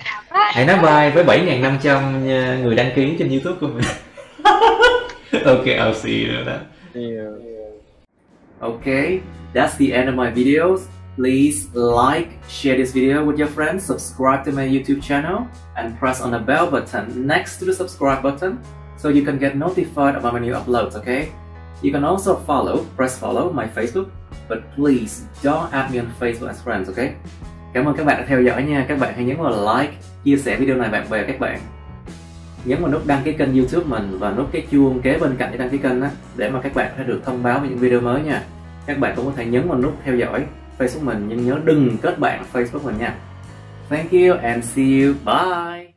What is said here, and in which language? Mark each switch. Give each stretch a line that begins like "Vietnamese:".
Vietnamese: Hãy nói bye với 7.500 người đăng ký trên YouTube của mình.
English: Okay, I'll see you then. See you. Okay, that's the end of my videos. Please like, share this video with your friends, subscribe to my YouTube channel, and press on the bell button next to the subscribe button so you can get notified about my new uploads, okay? You can also press follow my Facebook, but please don't add me on Facebook as friends, okay?
Vietnamese: Cảm ơn các bạn đã theo dõi nha. Các bạn hãy nhấn vào like, chia sẻ video này bạn bè các bạn. Nhấn vào nút đăng ký kênh YouTube mình và nút cái chuông kế bên cạnh để đăng ký kênh á, để mà các bạn sẽ được thông báo về những video mới nha. Các bạn cũng có thể nhấn vào nút theo dõi Facebook mình, nhưng nhớ đừng kết bạn Facebook mình nha.
English: Thank you and see you. Bye.